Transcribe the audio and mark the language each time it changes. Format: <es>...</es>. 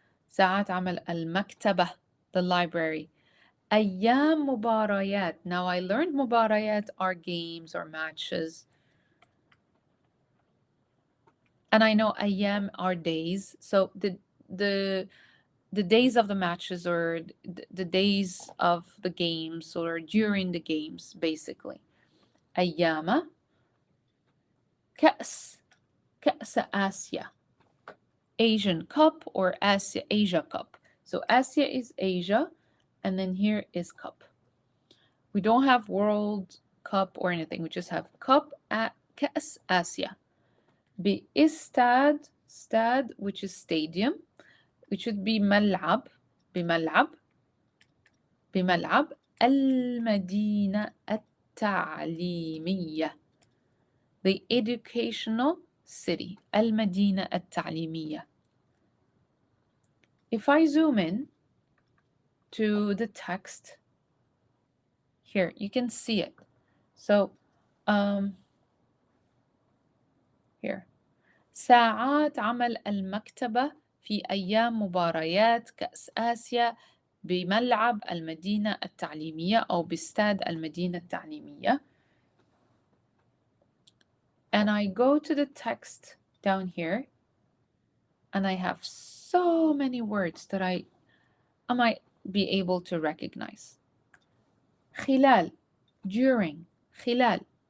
<ar>ساعات عمل المكتبة,</ar> <en>the library.</en> <ar>أيام مباريات.</ar> <en>Now I learned مباريات are games or matches. And I know أيام are days. So the the days of the matches or the days of the games or during the games basically.</en> <ar>أيام كأس كأس آسيا.</ar> <en>Asian Cup or Asia Cup. So Asia is Asia, and then here is Cup. We don't have World Cup or anything. We just have Cup at</en> <ar>كأس آسيا.</ar> <en>باستاد stad, which is stadium. It should be</en> <ar>ملعب بملعب بملعب المدينة التعليمية.</ar> <en>The educational city.</en> <ar>المدينة التعليمية.</ar> <en>If I zoom in to the text, here you can see it.</en> <ar>So here ساعات عمل المكتبة في أيام مباريات كأس آسيا بملعب المدينة التعليمية أو باستاد المدينة التعليمية.</ar> <en>And I go to the text down here and I have so many words that I might be able to recognize.</en> <ar>خلال, during, خلال.</ar>